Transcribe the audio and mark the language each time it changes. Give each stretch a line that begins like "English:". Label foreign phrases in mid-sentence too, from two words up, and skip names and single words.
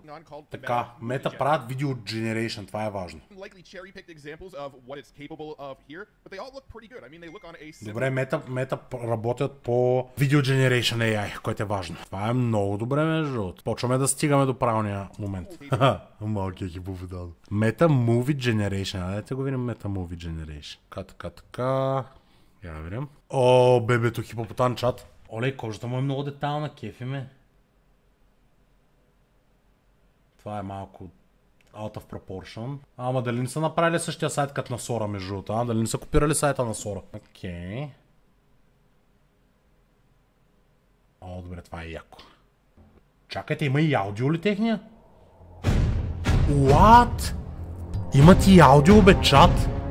Bulgarian: Така, мета правят видео generation, това е важно. Добре, мета работят по видео
English: generation AI,
Bulgarian: което е важно. Това е много добре, между другото. Почваме да стигаме до правилния момент. Малкият хипофидал. Мета
English: movie generation.
Bulgarian: Дайте го видим мета
English: movie generation.
Bulgarian: Така. Я видим. О, бебето хипопотан чат. Оле, кожата му е много детална, кефи ме. Това е малко
English: out of proportion.
Bulgarian: Ама дали не са направили същия сайт като на Sora, между другото? Дали не са копирали сайта на Sora? Окей. О, добре, това е яко. Чакайте, има и аудио ли техния? What? Имат и аудио, бе, чат?